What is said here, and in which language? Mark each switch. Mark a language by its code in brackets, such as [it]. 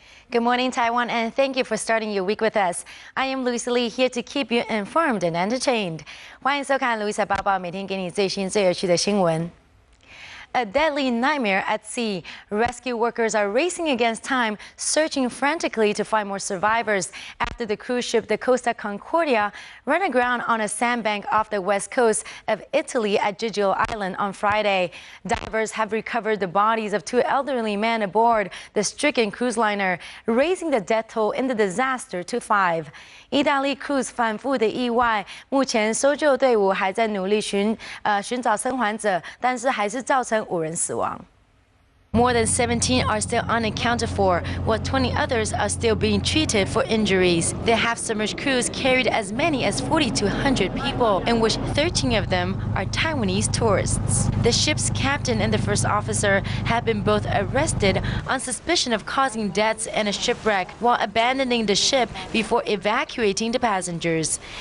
[en] Good morning, Taiwan, and thank you for starting your week with us. I am Louisa Lee, here to keep you informed and entertained. [zh] 欢迎收看 Louisa 报报，每天给你最新最有趣的新闻。 [en] A deadly nightmare at sea. Rescue workers are racing against time, searching frantically to find more survivors after the cruise ship, the Costa Concordia, ran aground on a sandbank off the west coast of Italy at Gigio Island on Friday. Divers have recovered the bodies of two elderly men aboard the stricken cruise liner, raising the death toll in the disaster to 5. [zh] 意大利 cruise 反复的意外，目前搜救队伍还在努力寻找生还者，但是还是造成5人死亡。 [en] More than 17 are still unaccounted for, while 20 others are still being treated for injuries. The half-submerged cruise carried as many as 4,200 people, in which 13 of them are Taiwanese tourists. The ship's captain and the first officer have been both arrested on suspicion of causing deaths and a shipwreck while abandoning the ship before evacuating the passengers.